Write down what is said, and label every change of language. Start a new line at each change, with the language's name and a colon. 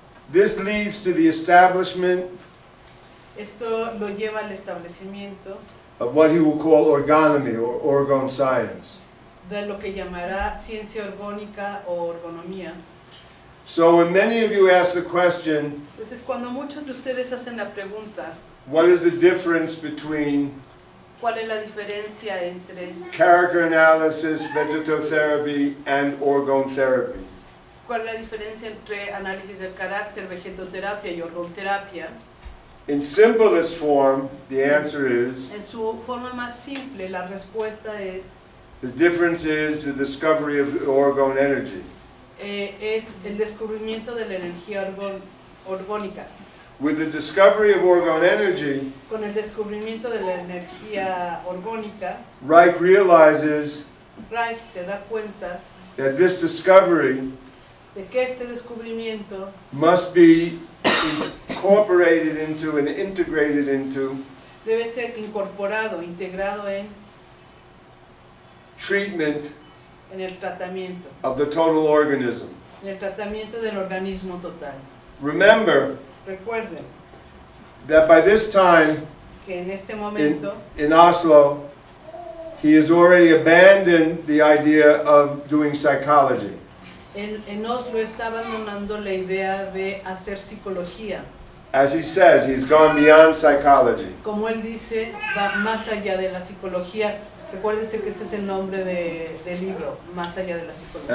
English: This leads to the establishment
Spanish: Esto lo lleva al establecimiento
English: of what he will call orgonomy or orgone science.
Spanish: de lo que llamará ciencia orgónica o orgonomía.
English: So when many of you ask the question,
Spanish: Entonces, cuando muchos de ustedes hacen la pregunta,
English: what is the difference between
Spanish: ¿cuál es la diferencia entre
English: character analysis, vegetotherapy, and orgone therapy?
Spanish: cuál es la diferencia entre análisis del carácter, vegetoterapia y orgonterapia?
English: In simplest form, the answer is,
Spanish: En su forma más simple, la respuesta es
English: the difference is the discovery of orgone energy.
Spanish: Es el descubrimiento de la energía orgónica.
English: With the discovery of orgone energy,
Spanish: Con el descubrimiento de la energía orgónica,
English: Reich realizes
Spanish: Reich se da cuenta
English: that this discovery
Spanish: de que este descubrimiento
English: must be incorporated into and integrated into
Spanish: debe ser incorporado, integrado
English: treatment
Spanish: en el tratamiento,
English: of the total organism.
Spanish: en el tratamiento del organismo total.
English: Remember
Spanish: Recuerden
English: that by this time
Spanish: que en este momento
English: in Oslo, he has already abandoned the idea of doing psychology.
Spanish: en Oslo está abandonando la idea de hacer psicología.
English: As he says, he's gone beyond psychology.
Spanish: Como él dice, va más allá de la psicología. Recuérdense que este es el nombre del libro, Más allá de la psicología.